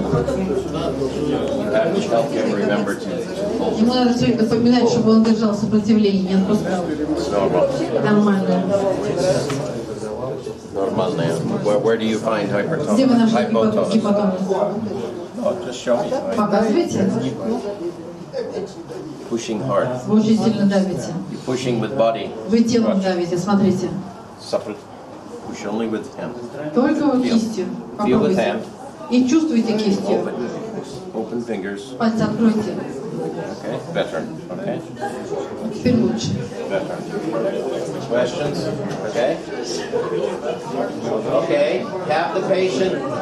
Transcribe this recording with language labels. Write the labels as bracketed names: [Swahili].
[English] you have to help him remember to hold. [Russian] Ему надо все время напоминать, чтобы он держал сопротивление, не отпускал. [English] It's normal. [Russian] Нормально. Нормальное. [English] Where do you find hypertonic? [Russian] Где вы нашли [English] Hypotonic. [Russian] гипотонус? [English] Oh, just show me. [Russian] Показывайте. [English] Pushing hard. [Russian] Вы очень сильно давите. [English] You're pushing with body. [Russian] Вы телом давите, смотрите. [English] Separate. Push only with hand. [Russian] Только вот кистью. [English] Feel with [Russian] Попробуйте. [English] hand. [Russian] И чувствуйте кистью. [English] Open fingers. [Russian] Пальцы откройте. [English] Okay. Better. Okay. [Russian] Теперь лучше. [English] Better. Questions? Okay. Okay. Have the patient